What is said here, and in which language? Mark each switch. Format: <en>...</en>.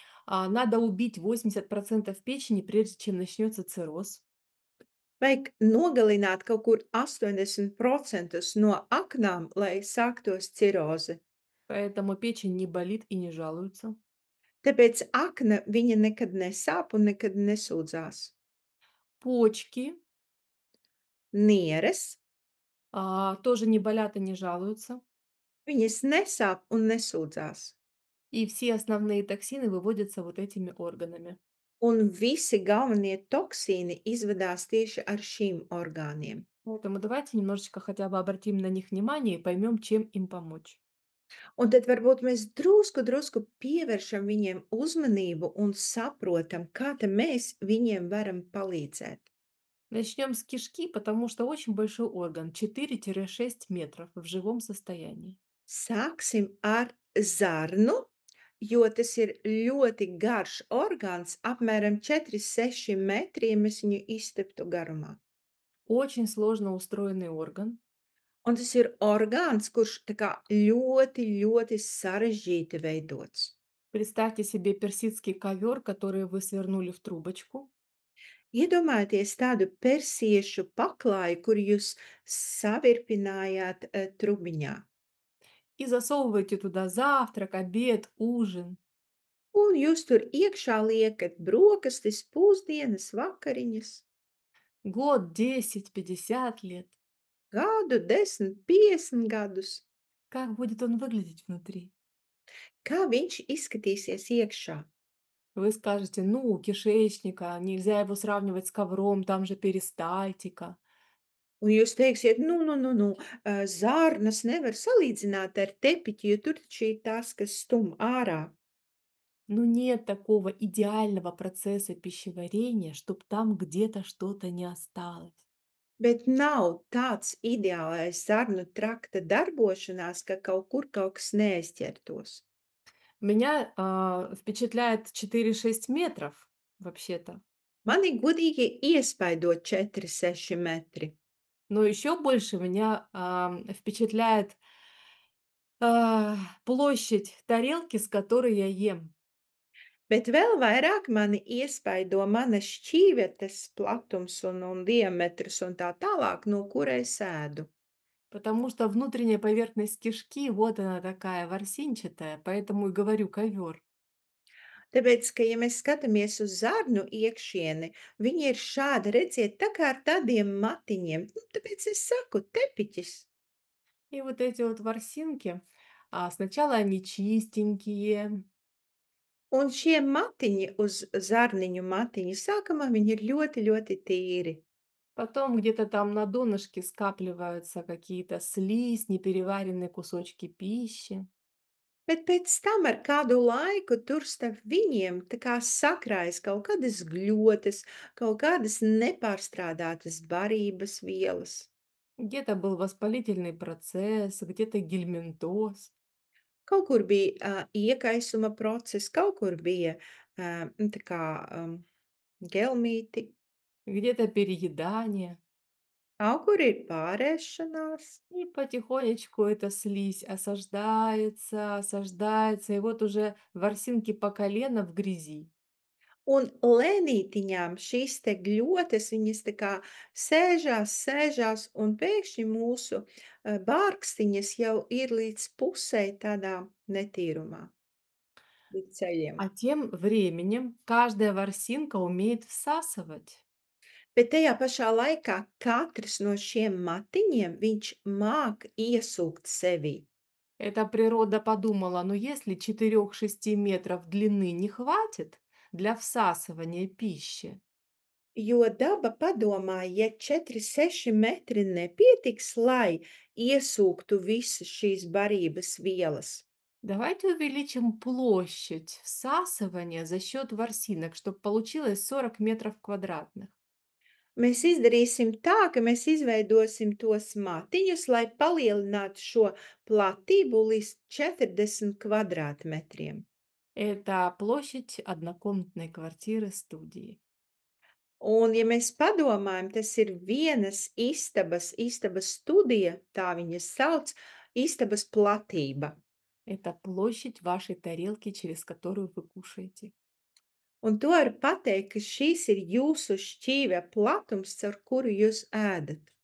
<ru>Надо убить 80% печени, прежде чем начнется цирроз.</ru> <lv>Vajag nogalināt kaut kur 80% no aknām, lai sāktos ciroze.</lv> <ru>Поэтому печень не болит и не жалуется.</ru> <lv>Tāpēc akna viņa nekad nesāp un nekad nesūdzās.</lv> <ru>Почки</ru> <lv>Nieres,</lv> <ru>тоже не болят и не жалуются.</ru> <lv>viņas nesāp un nesūdzās.</lv> <ru>И все основные токсины выводятся вот этими органами.</ru> <lv>Un visi galvenie toksīni izvadās tieši ar šīm orgāniem.</lv> <ru>Поэтому давайте немножечко хотя бы обратим на них внимание и поймем, чем им помочь.</ru> <lv>Un tad varbūt mēs drusku pievēršam viņiem uzmanību un saprotam, kā tad mēs viņiem varam palīdzēt.</lv> <ru>Начнем с кишки, потому что очень большой орган, 4-6 метров в живом состоянии.</ru> <lv>Sāksim ar zarnu, jo tas ir ļoti garš orgāns, apmēram 4-6 metri, ja mēs viņu izsteptu garumā.</lv> <ru>Очень сложно устроенный орган.</ru> <lv>Un tas ir orgāns, kurš tā kā ļoti sarežģīti veidots.</lv> <ru>Представьте себе персидский ковер, который вы свернули в трубочку,</ru> <lv>Iedomājieties tādu persiešu paklāju, kur jūs savirpinājāt trubiņā.</lv> <ru>и засовываете туда завтрак, обед, ужин.</ru> <lv>Un jūs tur iekšā liekat brokastis, pusdienas, vakariņas,</lv> <ru>Год, 10, 50 лет.</ru> <lv>gadu, 10, 50 gadus.</lv> <ru>Как будет он выглядеть внутри?</ru> <lv>Kā viņš izskatīsies iekšā?</lv> <ru>Вы скажете, ну, у кишечника, нельзя его сравнивать с ковром, там же перистальтика.</ru> <lv>Un jūs teiksiet, zārnas nevar salīdzināt ar tepiķi, jo tur taču ir tās, kas stum ārā.</lv> <ru>Но нет такого идеального процесса пищеварения, чтобы там где-то что-то не осталось.</ru> <lv>Bet nav tāds ideālais zarnu trakta darbošanās, ka kaut kur kaut kas neaizķertos.</lv> <ru>Меня впечатляет 4-6 метров, вообще-то.</ru> <lv>Mani godīgi iespaido 4-6 metri,</lv> <ru>Но еще больше меня впечатляет площадь тарелки, с которой я ем.</ru> <lv>bet vēl vairāk mani iespaido manas šķīvetes platums un diametrs un tā tālāk, no kura es ēdu.</lv> <ru>Потому что внутренняя поверхность кишки, вот она такая ворсинчатая, поэтому и говорю ковер.</ru> <lv>Tāpēc, ka, ja mēs skatāmies uz zarnu iekšieni, viņi ir šādi, redziet, tā kā ar tādiem matiņiem, tāpēc es saku tepiķis.</lv> <ru>И вот эти вот ворсинки, сначала они чистенькие,</ru> <lv>Un šie matiņi uz zarniņu matiņu, sākumā viņi ir ļoti tīri.</lv> <ru>потом где-то там на донышке скапливаются какие-то слизь, непереваренные кусочки пищи.</ru> <lv>Bet pēc tam ar kādu laiku tur starp viņiem tā kā sakrājas kaut kādas gļotas, kaut kādas nepārstrādātas barības vielas.</lv> <ru>Где-то был воспалительный процесс, где-то гельминтоз,</ru> <lv>Kaut kur bija iekaisuma process, kaut kur bija tā kā gelmīti,</lv> <ru>где-то переедание.</ru> <lv>kaut kur ir pārēšanās.</lv> <ru>И потихонечку эта слизь осаждается, осаждается, и вот уже ворсинки по колено в грязи.</ru> <lv>Un lēnītiņām šīs te gļotes, viņas tā kā sēžās, un pēkšņi mūsu, bārkstiņas jau ir līdz pusei tādā netīrumā, līdz ceļiem.</lv> <ru>А тем временем каждая ворсинка умеет всасывать.</ru> <lv>Bet tajā pašā laikā katrs no šiem matiņiem, viņš māk iesūkt sevī.</lv> <ru>Эта природа подумала, ну если 4-6 метров длины не хватит для всасывания пищи,</ru> <lv>Jo daba padomāja, ja 4-6 metri nepietiks, lai iesūktu visas šīs barības vielas.</lv> <ru>давайте увеличим площадь всасывания за счет ворсинок, чтобы получилось 40 метров квадратных.</ru> <lv>Mēs izdarīsim tā, ka mēs izveidosim tos matiņus, lai palielinātu šo platību līdz 40 kvadrātmetriem.</lv> <ru>Это площадь однокомнатной квартиры студии.</ru> <lv>Un, ja mēs padomājam, tas ir vienas istabas studija, tā viņas sauc, istabas platība.</lv> <ru>Это площадь вашей тарелки, через которую вы кушаете.</ru> <lv>Un to var pateikt, ka šīs ir jūsu šķīvja platums, caur kuru jūs ēdat.</lv>